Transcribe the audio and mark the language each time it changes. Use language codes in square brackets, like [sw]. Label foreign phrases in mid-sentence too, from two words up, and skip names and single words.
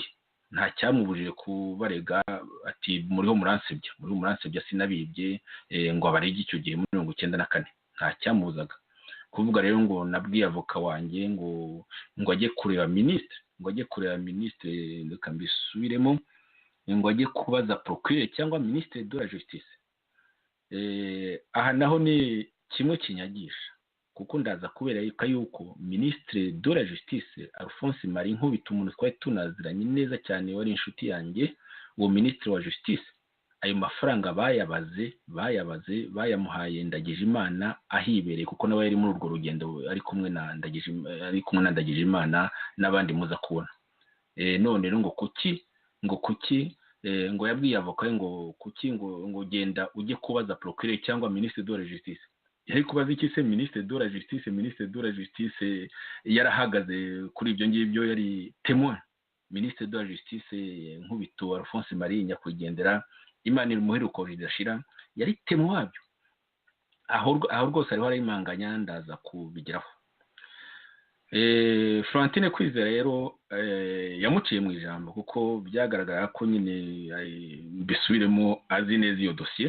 [rw] Nta cyamubujije kubarega ati muriho muransebya sinabibye, ngo abarege icyo gihe muri 1994. Nta cyamubuzaga kuvuga rero ngo nabwiye avoka wanjye ngo ajye kureba ministre, reka mbisubiremo, ngo ajye kubaza procureur cyangwa [fr] ministre de la justice. [rw] Aha naho ni kimwe kinyagisha, kuko ndaza kubera yuko [fr] ministre de la justice [rw] Alphonse Marie Nkubito, umuntu twari tunaziranye neza cyane, wari inshuti yanjye, uwo ministre wa justice ayo mafaranga bayamuhaye Ndagijimana ahibereye, kuko nawe yari muri urwo rugendo ari kumwe na Ndagijimana n'abandi muza kubona. None rero ngo kuki ngo yabwiye avoka ngo kuki ngo genda ujye kubaza procureur cyangwa [fr] ministre de la justice. [rw] Yari kubaza iki se [fr] ministre de la justice [rw] yarahagaze kuri ibyo ngibyo, yari témoin. [fr] Ministre de la justice [rw] Nkubito Alphonse Marie Nyakwigendera, Imana imuheruko ridashira, yari témoin wabyo. Aho rwose ariho arimanganya, ndaza kubigeraho. Florentine Kwizera rero yamuciye mu ijambo, kuko byagaragara ko nyine bisubiremo azi neza iyo dosiye.